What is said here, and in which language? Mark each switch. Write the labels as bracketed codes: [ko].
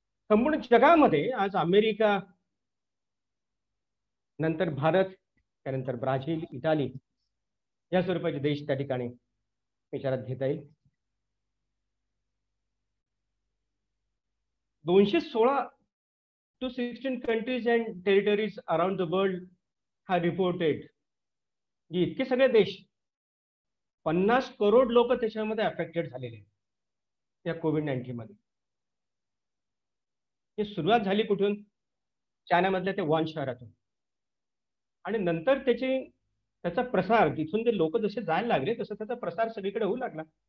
[mr] संपूर्ण जगामध्ये आज अमेरिका, नंतर भारत, त्यानंतर ब्राझील, इटाली या स्वरूपाचे देश त्या ठिकाणी विचारात घेता येईल. [en] 216 to 16 countries and territories around the world have reported. [mr] जे इतके सगळे देश, 50 करोड लोक त्याच्यामध्ये अफेक्टेड झालेले या कोविड-19 मध्ये. ही सुरुवात झाली कुठून? चायनामधल्या ते वुहान शहरातून. आणि नंतर त्याचा प्रसार, तिथून ते लोक जसे जायला लागले तसं त्याचा प्रसार सगळीकडे होऊ लागला.